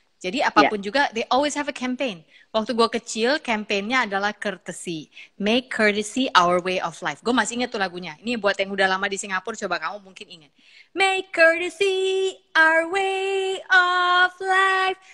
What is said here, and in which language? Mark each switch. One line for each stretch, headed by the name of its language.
Indonesian: Jadi apapun juga,
English: they always have a campaign.
Indonesian: Waktu gue kecil, campaignnya adalah courtesy.
English: Make courtesy our way of life.
Indonesian: Gue masih ingat tuh lagunya. Ini buat yang udah lama di Singapura, coba kamu mungkin ingat.
English: Make courtesy our way of life.